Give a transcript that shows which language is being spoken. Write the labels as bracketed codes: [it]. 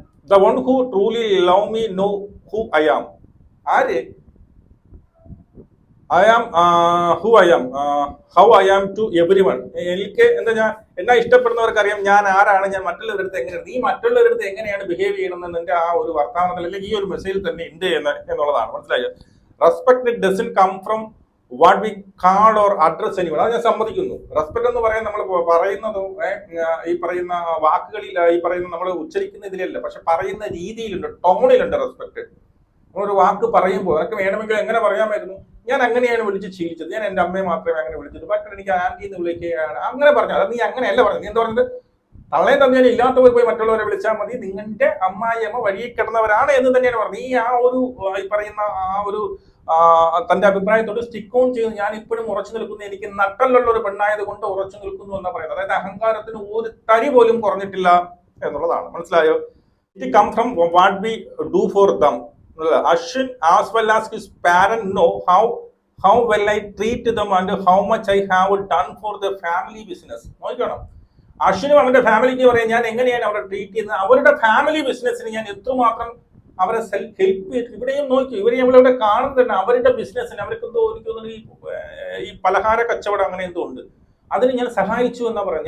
[en] The one who truly love me know who I am. [ml] ആര്? [en] I am who I am, how I am to everyone. [ml] എനിക്ക് എന്നെ ഇഷ്ടപ്പെടുന്നവർക്ക് അറിയാം ഞാൻ ആരാണ്, ഞാൻ മറ്റുള്ളവരുടെ അടുത്ത് എങ്ങനെയാണ്, നീ മറ്റുള്ളവരുടെ അടുത്ത് എങ്ങനെയാണ് ബിഹേവ് ചെയ്യണമെന്ന് എന്റെ ആ ഒരു വർത്തമാനത്തിൽ അല്ലെങ്കിൽ ഈ ഒരു മെസ്സേജിൽ തന്നെ ഉണ്ട് എന്നുള്ളതാണ്. മനസ്സിലായോ? [en] Respect doesn't come from what we call or address anyone. [ml] അത് ഞാൻ സമ്മതിക്കുന്നു. റെസ്പെക്ട് എന്ന് പറയാൻ നമ്മൾ പറയുന്നതും ഈ പറയുന്ന വാക്കുകളിൽ, ഈ പറയുന്ന നമ്മൾ ഉച്ചരിക്കുന്ന ഇതിലല്ല, പക്ഷെ പറയുന്ന രീതിയിലുണ്ട്, ടോണിലുണ്ട് റെസ്പെക്ട്. നമ്മളൊരു വാക്ക് പറയുമ്പോൾ അതൊക്കെ വേണമെങ്കിൽ എങ്ങനെ പറയാമായിരുന്നു, ഞാൻ അങ്ങനെയാണ് വിളിച്ച് ശീലിച്ചത്, ഞാൻ എൻ്റെ അമ്മയെ മാത്രമേ അങ്ങനെ വിളിച്ചത്, മറ്റൊരു എനിക്ക് ആന്റി എന്ന് വിളിക്കുകയാണ്, അങ്ങനെ പറഞ്ഞു. അത് നീ അങ്ങനെയല്ല പറഞ്ഞത്. നീ എന്താ പറഞ്ഞത്, തള്ളയും തന്നെയാണ് ഇല്ലാത്തവർ പോയി മറ്റുള്ളവരെ വിളിച്ചാൽ മതി, നിങ്ങളുടെ അമ്മായിയമ്മ വഴിയിൽ കിടന്നവരാണ് എന്ന് തന്നെയാണ് പറഞ്ഞത്. ഈ ആ ഒരു ഈ പറയുന്ന ആ ഒരു തന്റെ അഭിപ്രായത്തോട് സ്റ്റിക്ക് ഓൺ ചെയ്ത് ഞാൻ ഇപ്പോഴും ഉറച്ചു നിൽക്കുന്നു, എനിക്ക് നട്ടലുള്ള ഒരു പെണ്ണായത് കൊണ്ട് ഉറച്ചു നിൽക്കുന്നു എന്നാ പറയുന്നത്. അതായത് അഹങ്കാരത്തിന് ഒരു തരി പോലും കുറഞ്ഞിട്ടില്ല എന്നുള്ളതാണ്. മനസ്സിലായോ? [en] It come from what we do for them. Ashwin as well as his parents know how well I treat them and how much I have done for the family business. [ml] നോക്കണം, അശ്വിനും അവരുടെ ഫാമിലിക്ക് പറയാം ഞാൻ എങ്ങനെയാണ് അവരെ ട്രീറ്റ് ചെയ്യുന്നത്, അവരുടെ ഫാമിലി ബിസിനസ്സിന് ഞാൻ എത്രമാത്രം അവരെ ഹെൽപ്പ് ചെയ്തിട്ട്. ഇവിടെയും നോക്കി, ഇവരെ നമ്മളിവിടെ കാണുന്നുണ്ട് അവരുടെ ബിസിനസ്സിന്. അവർക്ക് എന്തോ എനിക്ക് ഈ പലഹാര കച്ചവടം അങ്ങനെ എന്തോ ഉണ്ട്, അതിന് ഞാൻ സഹായിച്ചു എന്നാ പറയാം.